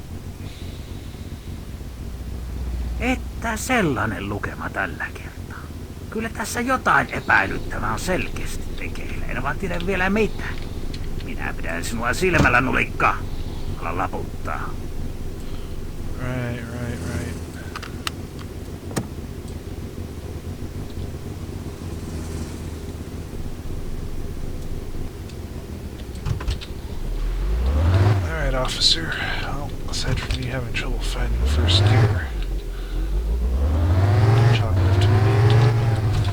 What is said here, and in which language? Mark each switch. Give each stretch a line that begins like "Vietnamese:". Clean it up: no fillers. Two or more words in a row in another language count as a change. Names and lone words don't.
Finnish: Että sellainen lukema tällä kertaa. Kyllä tässä jotain epäilyttävää on selkeästi tekeillä. En vaan tiedä vielä mitä. Minä pidän sinua silmällä, nulikka. Ala laputtaa.
English: Right. Alright, officer. Well, aside from me having trouble finding the first gear, chalk it up to me being dead, man.